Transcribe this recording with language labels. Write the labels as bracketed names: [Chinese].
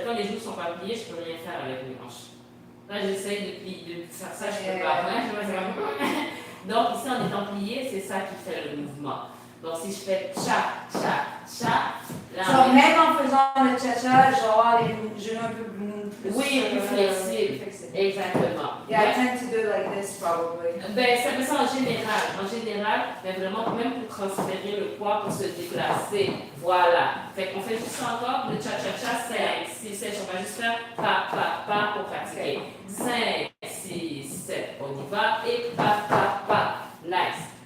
[French] Quand les genoux ne sont pas pliés, je ne peux rien faire avec les hanches. Là, j'essaye de faire ça, je ne peux pas. Donc, ici, en étant plié, c'est ça qui fait le mouvement. Donc, si je fais cha, cha, cha, là, Donc, même en faisant le cha-cha, genre les genoux un peu plus. Oui, plus flexible. Exactement. [English] Yeah, I tend to do like this probably. [French] Ben, ça fait ça en général, mais vraiment, même pour transférer le poids, pour se déplacer. Voilà. Fait qu'on fait juste encore le cha-cha-cha, 5, 6, 7. On va juste faire pa, pa, pa pour pratiquer. 5, 6, 7. On y va. Et pa, pa, pa. Nice.